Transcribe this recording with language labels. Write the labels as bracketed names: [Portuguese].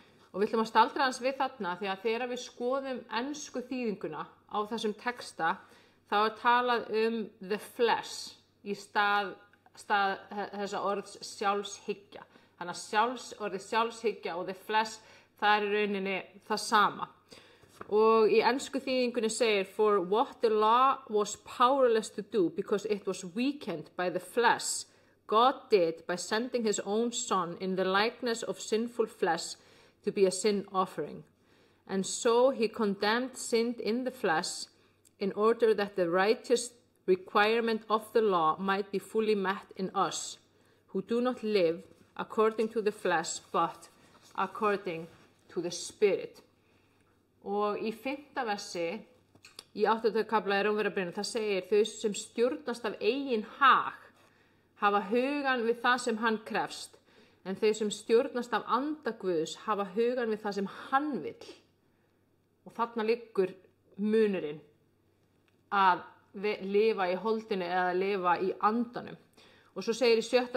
[Icelandic] Og við ætlum að staldra hans við þarna því að þegar við skoðum ensku þýðinguna á þessum texta þá er talað [English] the flesh [Icelandic] í stað þessa orðs sjálfshyggja. Þannig að orðið sjálfshyggja og [English] the flesh [Icelandic] það er í rauninni það sama. Og í ensku þýðingunni segir [English] for what the law was powerless to do because it was weakened by the flesh, God did by sending his own son in the likeness of sinful flesh to be a sin offering. And so he condemned sin in the flesh in order that the righteous requirement of the law might be fully met in us, who do not live according to the flesh, but according to the Spirit. [Icelandic] Og í 5. versi, í 8. kafla í Rómverjabréfinu, það segir þau sem stjórnast af eigin hag, hafa hugan við það sem hann krefst, en þau sem stjórnast af anda Guðs hafa hugan við það sem hann vill. Og þarna liggur munurinn að lifa í holdinu eða lifa í andanum. Og svo segir í 7.